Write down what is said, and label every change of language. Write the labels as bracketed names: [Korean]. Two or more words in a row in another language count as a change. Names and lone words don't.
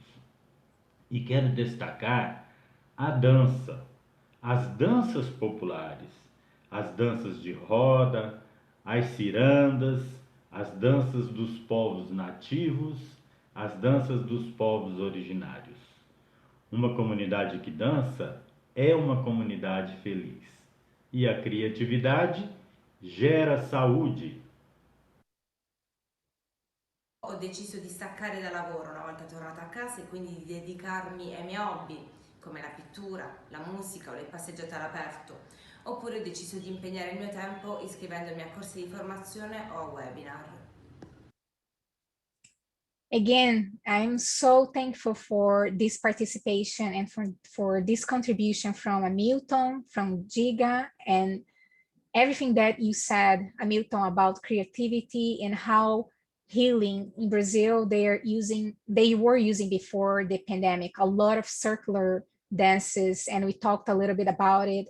[Portuguese] E quero destacar a dança, as danças populares, as danças de roda, as cirandas, as danças dos povos nativos, as danças dos povos originários. Uma comunidade que dança é uma comunidade feliz. E a criatividade gera saúde. [Italian] Ho deciso di staccare dal lavoro una volta tornata a casa e quindi di dedicarmi ai miei hobby, come la pittura, la musica o le passeggiate all'aperto, oppure ho deciso di impegnare il mio tempo iscrivendomi a corsi di formazione o a webinar. [English] Again, I'm so thankful for this participation and for this contribution from Hamilton, from Giga, and everything that you said, Hamilton, about creativity and how healing in Brazil they were using before the pandemic a lot of circular dances, and we talked a little bit about it.